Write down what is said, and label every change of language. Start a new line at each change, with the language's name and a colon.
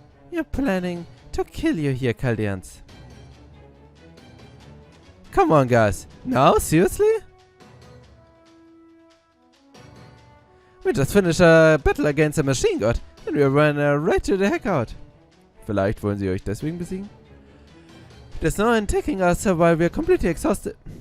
English: We're planning to kill you here, Chaldeans. Come on, guys. Now, seriously? We just finished a battle against a machine god and we ran right to the heck out.
German: Vielleicht wollen sie euch deswegen besiegen?
English: There's no one taking us while we're completely exhausted.